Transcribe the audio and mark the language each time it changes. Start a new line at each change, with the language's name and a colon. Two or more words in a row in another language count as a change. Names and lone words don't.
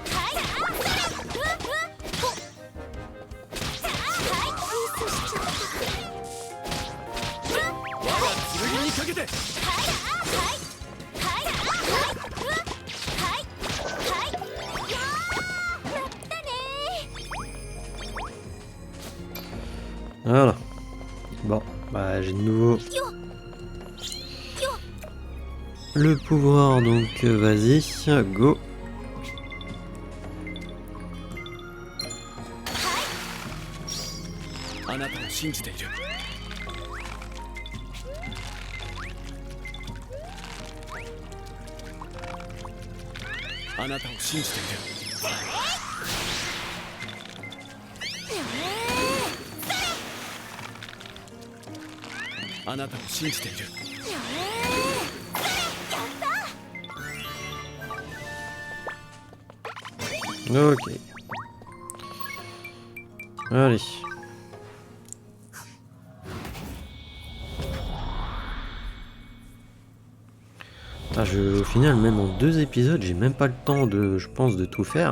Japanese: 我が剣にかけて。
French: Voilà. Bon, bah j'ai de nouveau le pouvoir, donc vas-y, go.
Japanese: あなたを信じている。あなたを信じている。あなたを信じている。
French: Ok. Allez. Ah, au final, même en 2 épisodes, j'ai même pas le temps de, je pense, de tout faire.